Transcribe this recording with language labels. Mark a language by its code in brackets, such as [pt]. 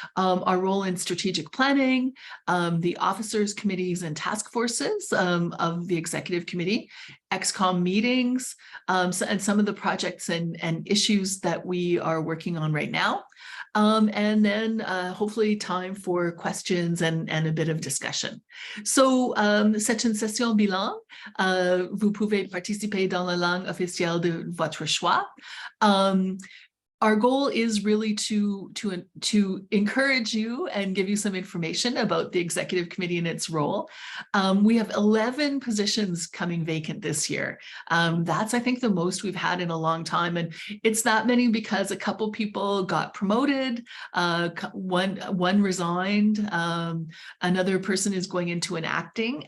[en] Our role in strategic planning, the officers, committees, and task forces of the executive committee, EXCOM meetings, and some of the projects and issues that we are working on right now. And then hopefully time for questions and a bit of discussion. [fr] So, c'est une session bilan. Vous pouvez participer dans la langue officielle de votre choix. [en] Our goal is really to encourage you and give you some information about the executive committee and its role. We have 11 positions coming vacant this year. That's, I think, the most we've had in a long time. And it's that many because a couple people got promoted, one resigned, another person is going into an acting.